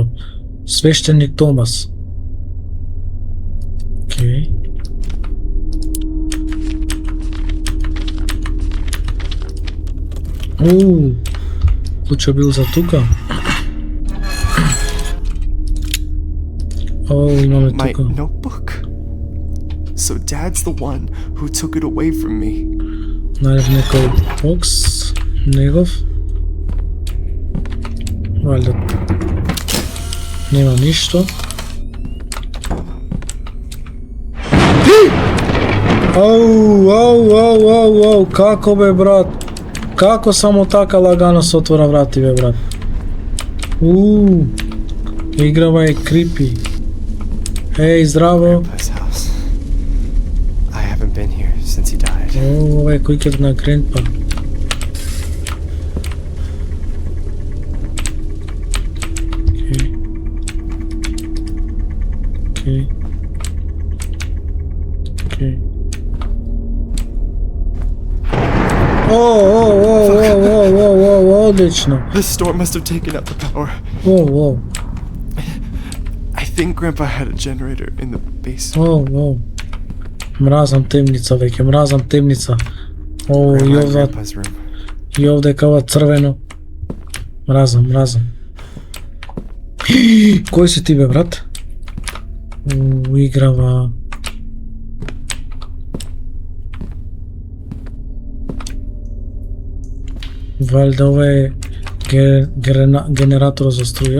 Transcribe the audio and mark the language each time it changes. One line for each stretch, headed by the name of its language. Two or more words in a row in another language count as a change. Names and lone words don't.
Macedonian: Свештеник Томас. Океј. Клуча бил за тука. Имаме
English: My
Macedonian: тука.
English: notebook? So Dad's the one who took it away from me.
Macedonian: Најдев некој бокс, негов. Валјда. Нема ништо. Ау, како бе брат? Како само така лагано се отвора врати бе брат? Играва е крипи. Еј, здраво.
English: Grandpa's house. I haven't been here since he died.
Macedonian: Ова е куќата на Грендпа. Окей. Одлично.
English: The storm must have taken out the power. I think Grandpa had a generator in the basement.
Macedonian: Мразам темница веќе, мразам темница.
English: Grandma and Grandpa's room.
Macedonian: И овде кава црвено. Мразам. Кој си ти бе брат? Играва. Валјда ова е генератор за струја.